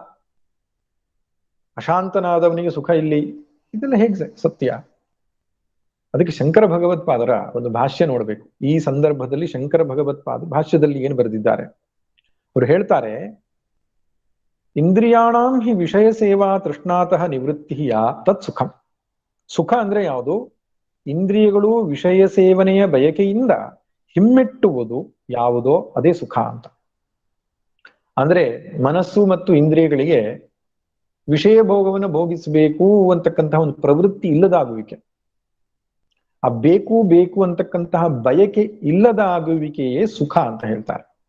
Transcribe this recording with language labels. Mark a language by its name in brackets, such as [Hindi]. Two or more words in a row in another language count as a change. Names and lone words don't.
[Kannada] ಅಶಾಂತನಾದವನಿಗೆ ಸುಖ ಇಲ್ಲಿ, ಇದೆಲ್ಲ ಹೇಗೆ ಸತ್ಯ? ಅದಕ್ಕೆ ಶಂಕರ ಭಗವತ್ಪಾದರ ಒಂದು ಭಾಷ್ಯ ನೋಡ್ಬೇಕು. ಈ ಸಂದರ್ಭದಲ್ಲಿ ಶಂಕರ ಭಗವತ್ಪಾದ ಭಾಷ್ಯದಲ್ಲಿ ಏನು ಬರೆದಿದ್ದಾರೆ ಅವರು ಹೇಳ್ತಾರೆ, [Sanskrit] ಇಂದ್ರಿಯಾಣಾಂ ಹಿ ವಿಷಯ ಸೇವಾ ತೃಷ್ಣಾತಃ ನಿವೃತ್ತಿಯ ತತ್ ಸುಖಂ. [Kannada] ಸುಖ ಅಂದ್ರೆ ಯಾವುದು? ಇಂದ್ರಿಯಗಳು ವಿಷಯ ಸೇವನೆಯ ಬಯಕೆಯಿಂದ ಹಿಮ್ಮೆಟ್ಟುವುದು ಯಾವುದೋ ಅದೇ ಸುಖ ಅಂತ. ಅಂದ್ರೆ ಮನಸ್ಸು ಮತ್ತು ಇಂದ್ರಿಯಗಳಿಗೆ ವಿಷಯ ಭೋಗವನ್ನು ಭೋಗಿಸಬೇಕು ಅಂತಕ್ಕಂತಹ ಒಂದು ಪ್ರವೃತ್ತಿ ಇಲ್ಲದಾಗುವಿಕೆ, ಆ ಬೇಕು ಬೇಕು ಅಂತಕ್ಕಂತಹ ಬಯಕೆ ಇಲ್ಲದಾಗುವಿಕೆಯೇ ಸುಖ ಅಂತ ಹೇಳ್ತಾರೆ.